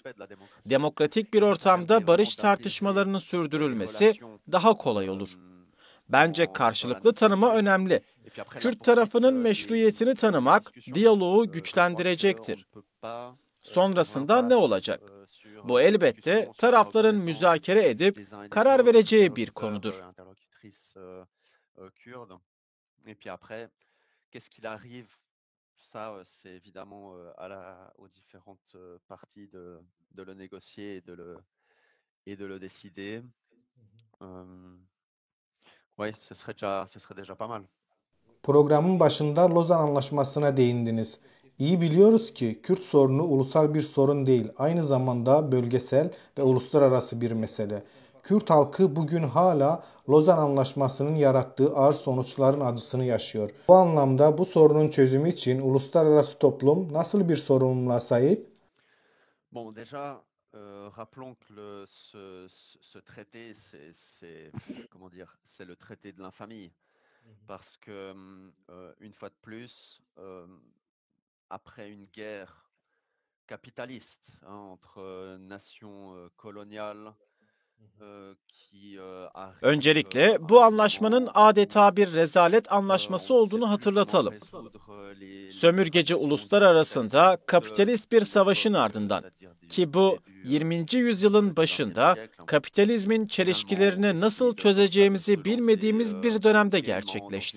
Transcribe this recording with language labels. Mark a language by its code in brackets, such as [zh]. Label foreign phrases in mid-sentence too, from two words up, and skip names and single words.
[tr] Demokratik bir ortamda barış tartışmalarının sürdürülmesi daha kolay olur. Bence karşılıklı tanıma önemli. Kürt tarafının meşruiyetini tanımak, diyaloğu güçlendirecektir. Sonrasında ne olacak? Bu elbette tarafların müzakere edip karar vereceği bir konudur. [fr] Ça, c'est évidemment aux différentes parties de le négocier et de le décider. Oui, ce serait déjà pas mal. [tr] Programın başında Lozan Anlaşması'na değindiniz. İyi biliyoruz ki Kürt sorunu ulusal bir sorun değil, aynı zamanda bölgesel ve uluslararası bir mesele. Kürt halkı bugün hala Lozan Anlaşması'nın yarattığı ağır sonuçların acısını yaşıyor. Bu anlamda bu sorunun çözümü için uluslararası toplum nasıl bir sorumluluğa sahip? [fr] Bon, déjà, rappelons que ce traité, comment dire, c'est le traité de l'infamie. Parce que, une fois de plus, après une guerre capitaliste entre nations coloniales qui [tr] Öncelikle bu anlaşmanın adeta bir rezalet anlaşması olduğunu hatırlatalım. Sömürgeci uluslar arasında kapitalist bir savaşın ardından ki bu 20. yüzyılın başında kapitalizmin çelişkilerini nasıl çözeceğimizi bilmediğimiz bir dönemde gerçekleşti.